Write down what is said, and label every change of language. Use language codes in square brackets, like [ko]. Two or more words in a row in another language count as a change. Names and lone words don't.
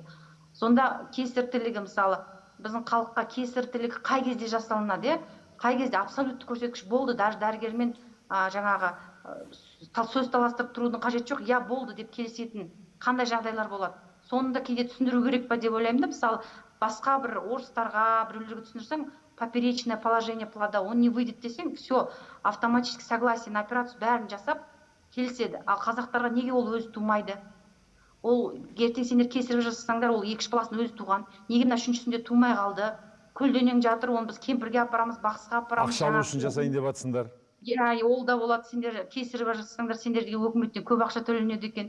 [kk] Сонда кесір тілігі, мысалы, біздің халыққа кесір тілігі қай кезде жасалынады, қай кезде абсолютті көрсеткіш болды, даже дәрігермен жаңағы сөз таластырып тұрудың қажеті жоқ, я болды деп келісетін қандай жағдайлар болады. Соны да кейде түсіндіру керек па деп ойлаймын да, мысалы, басқа бір орыстарға, біреулерге түсіндірсең, [ru] поперечное положение плода, он не выйдет [kk] десең, [ru] все, автоматически согласие на операцию [kk] бәрін жасап келіседі. Ал қазақтарға неге ол өзі тумайды? Ол ертең сендер кесірге жасасаңдар, ол 2 баласын өзі туған. Неге мына 3-сінде тумай қалды? Көлденең жатыр, оны біз кемпірге апарамыз, бақсыға апарамыз. Ақша алу үшін жасайын деп жатсыңдар. Ол да болады, сендер кесірі бар жасасаңдар, сендерге өкіметтен көп ақша төленеді екен.